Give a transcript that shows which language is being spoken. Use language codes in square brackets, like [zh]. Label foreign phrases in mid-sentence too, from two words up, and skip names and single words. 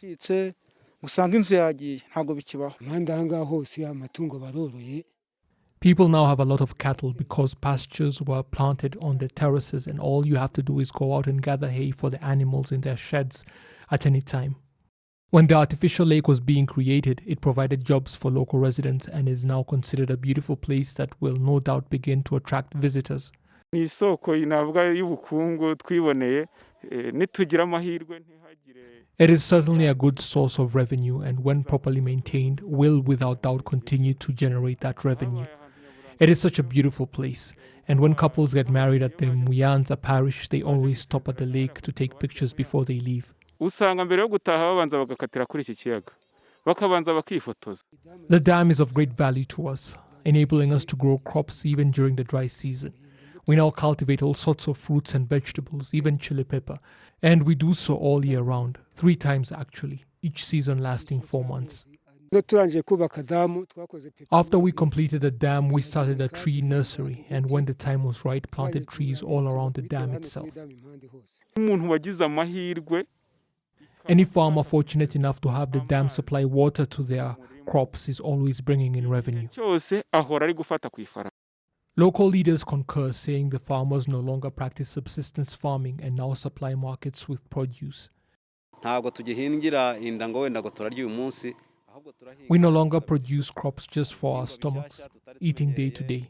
[en] People now have a lot of cattle because pastures were planted on the terraces, and all you have to do is go out and gather hay for the animals in their sheds at any time. When the artificial lake was being created, it provided jobs for local residents and is now considered a beautiful place that will no doubt begin to attract visitors. [rw] Ni isoko inavuga y'ubukungu twiboneye nitugira amahirwe ntihagire. [en] It is certainly a good source of revenue and when properly maintained will without doubt continue to generate that revenue. It is such a beautiful place, and when couples get married at the Muyanza parish, they always stop at the lake to take pictures before they leave. [rw] Usanga mbere yo gutaha babanza bagakatira kuri iki kiyaga bakabanza bakifotoza. [en] The dam is of great value to us, enabling us to grow crops even during the dry season. We now cultivate all sorts of fruits and vegetables, even chili pepper, and we do so all year round, 3 times actually, each season lasting 4 months. After we completed the dam, we started a tree nursery and when the time was right, planted trees all around the dam itself. [rw] Umuntu wagize amahirwe. [en] Any farmer fortunate enough to have the dam supply water to their crops is always bringing in revenue. [rw] Cyose ahora ari gufata ku ifaranga. [en] Local leaders concur, saying the farmers no longer practice subsistence farming and now supply markets with produce. We no longer produce crops just for our stomachs, eating day to day.